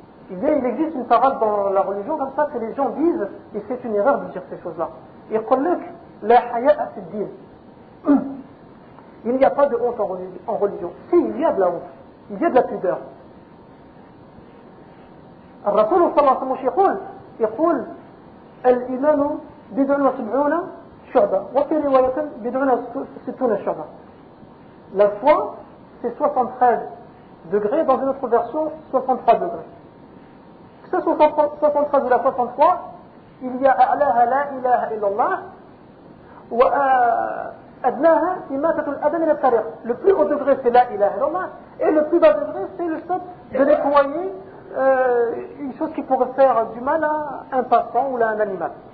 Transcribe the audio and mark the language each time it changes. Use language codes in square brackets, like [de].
[fr] Il existe une parole dans la religion comme ça que les gens disent, et c'est une erreur de dire ces choses-là. Il n'y a pas de honte en religion. Si, il y a de la honte. Il y a de la pudeur. [ar] الرسول صلى الله عليه وسلم يقول الإيمان بدعنا 70 شعبة وفي رواية بدعنا 60 شعبة. [fr] La foi c'est 73 degrés, dans une autre version 63 degrés. Que ce soit 73 ou la 63, il y a [ar] أعلاها لا إله إلا الله وأدناها إماتة الأذى من الطريق. [fr] Le plus haut degré c'est [ar] لا إله إلا الله. [fr] Et le plus bas degré, c'est le stop de nettoyer une chose qui pourrait faire du mal à un passant ou à un animal.